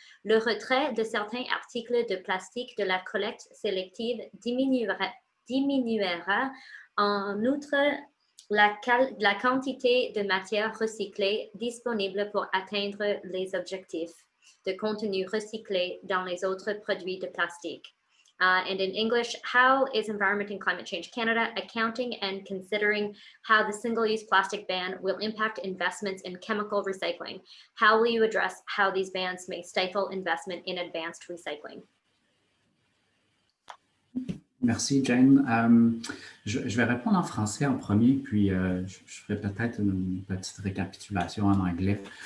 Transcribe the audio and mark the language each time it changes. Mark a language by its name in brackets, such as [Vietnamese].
[French] Le retrait de certains articles de plastique de la collecte sélective diminuera en outre la quantité de matière recyclée disponible pour atteindre les objectifs de contenu recyclé dans les autres produits de plastique. [English] And in English, how is Environment and Climate Change Canada accounting and considering how the single-use plastic ban will impact investments in chemical recycling? How will you address how these bans may stifle investment in advanced recycling? [French] Merci, Jane. Je vais répondre en français en premier, puis je ferai peut-être une petite récapitulation en anglais.